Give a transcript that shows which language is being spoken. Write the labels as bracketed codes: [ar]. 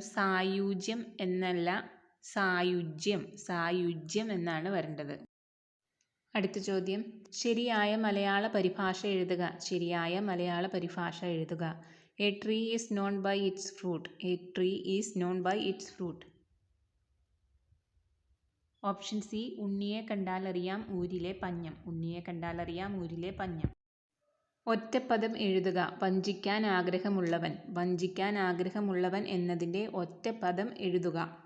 [ml] സായുജ്യം എന്നല്ല, സായുജ്യം എന്നാണ് വരേണ്ടത്. അടുത്ത ചോദ്യം, ശരിയായ മലയാള പരിഭാഷ എഴുതുക. ശരിയായ മലയാള പരിഭാഷ എഴുതുക. [en] A tree is known by its fruit. A tree is known by its fruit. [ml] Option C, ഉണ്ണിയെ കണ്ടാലറിയാം ഊരിലെ പഞ്ഞം. ഉണ്ണിയെ കണ്ടാലറിയാം ഊരിലെ പഞ്ഞം. ഒറ്റപ്പദം എഴുതുക. വഞ്ചിക്കാൻ ആഗ്രഹമുള്ളവൻ. വഞ്ചിക്കാൻ ആഗ്രഹമുള്ളവൻ എന്നതിൻ്റെ ഒറ്റപ്പദം എഴുതുക.